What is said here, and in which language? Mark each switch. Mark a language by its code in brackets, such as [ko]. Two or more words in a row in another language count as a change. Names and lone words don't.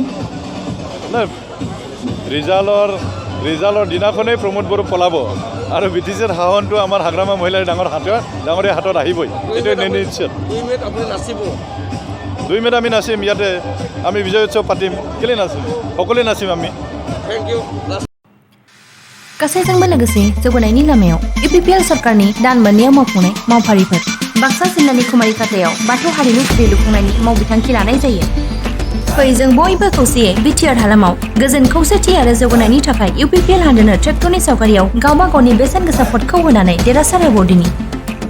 [as] নাই ৰিজাল্টৰ দিনাখনেই প্ৰমোদ বড়ো পলাব আৰু বিটিচিৰ শাসনটো আমাৰ হাগ্ৰামা মহিলাৰ ডাঙৰীয়া হাতত আহিবই এইটো নিশ্চিত 2 মেত আপুনি নাচিব 2 মেত আমি নাচিম ইয়াতে আমি বিজয় উৎসৱ পাতিম কেলে নাচিম সকলোৱে নাচিম আমি [en] thank you [brx] गासैजोंबो लोगोसे जौगानायनि लामायाव इउपिपिएल सरकारनि दान मोननैयाव मावफुंनाय मावफारिफोर बाक्सा जिल्लानि खुमारि खाथायाव बाथौ हारिमु खुलि लुफुंनायनि मावबिथांखि लानाय जायो फै जों बयबो खौसेयै बिटिआर हालामाव गोजोन खौसेथि आरो जौगानायनि थाखाय इउपिपिएल हानजानो ट्रेक्टरनि सावगारियाव गावबा गावनि बेसेन गोसा भटखौ होनानै देरहासार होबावदिनि